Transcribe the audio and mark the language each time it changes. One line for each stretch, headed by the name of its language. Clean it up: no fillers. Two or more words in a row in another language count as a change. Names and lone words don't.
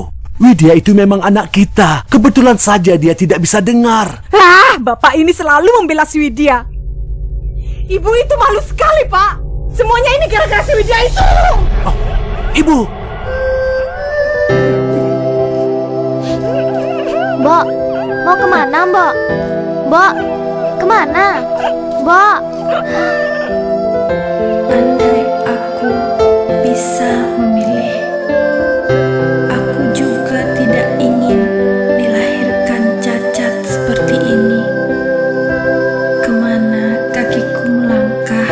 Indonesian: Widya itu memang anak kita. Kebetulan saja dia tidak bisa dengar. Bapak ini selalu membela si Widya. Ibu itu malu sekali, Pak. Semuanya ini gara-gara si Widya itu. Oh, Ibu. Mbok, mau kemana Mbok? Mbok, kemana? Mbok. Andai aku bisa memilih, aku juga tidak ingin dilahirkan cacat seperti ini. Kemana kakiku melangkah?